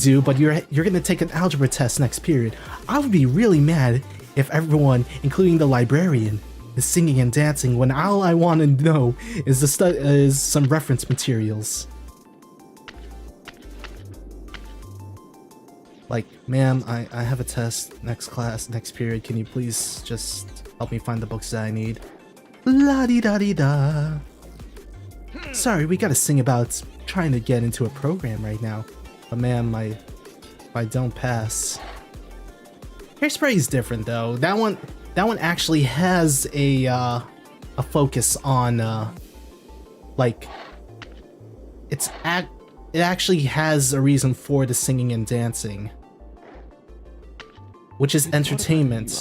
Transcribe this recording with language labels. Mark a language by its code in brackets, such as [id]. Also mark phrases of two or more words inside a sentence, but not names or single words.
[en] due, but you're gonna take an algebra test next period. I would be really mad if everyone, including the librarian, is singing and dancing when all I want to know is some reference materials. Like, ma'am, I have a test next class, next period. Can you please just help me find the books that I need? La-di-da-di-da. Sorry, we gotta sing about trying to get into a program right now. But ma'am, if I don't pass... Hairspray is different though. That one actually has a focus on like it actually has a reason for the singing and dancing, which is entertainment.